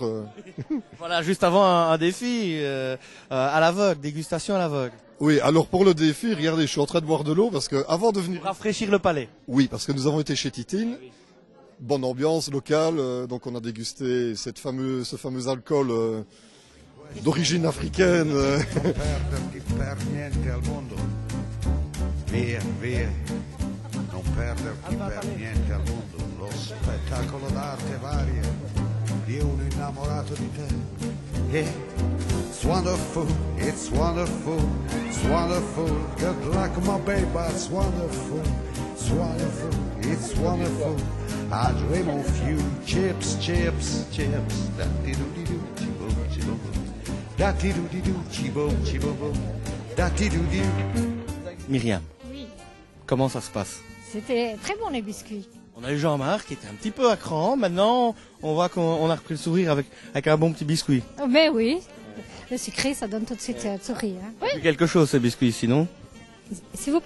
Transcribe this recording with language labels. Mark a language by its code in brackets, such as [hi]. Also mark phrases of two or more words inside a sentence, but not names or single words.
[fr] Voilà, juste avant un défi à l'aveugle, dégustation à l'aveugle. Oui, alors pour le défi, regardez, je suis en train de boire de l'eau parce que avant de venir... Rafraîchir le palais. Oui, parce que nous avons été chez Titine. Bonne ambiance locale, donc on a dégusté ce fameux alcool d'origine africaine. [it] Via, via, non perderti per niente al mondo lo spettacolo d'arte varia di uno innamorato di te. [en] It's wonderful, it's wonderful, it's wonderful. Good luck, my baby, it's wonderful, it's wonderful, it's wonderful. I dream of you, chips, chips, chips. Da-ti-doo-di-doo, chi-boom, chi-boom, da-ti-doo-di-doo, chi-boom, chi-boom, da-ti-doo-di-doo. [fr] Myriam, Oui, comment ça se passe? c'était très bon les biscuits. On a eu Jean-Marc qui était un petit peu à cran. Maintenant, on voit qu'on a repris le sourire avec un bon petit biscuit. Oh, mais oui, le sucré, ça donne tout de suite le sourire. Hein. Oui. C'est quelque chose ces biscuits ici, non? S'il vous plaît.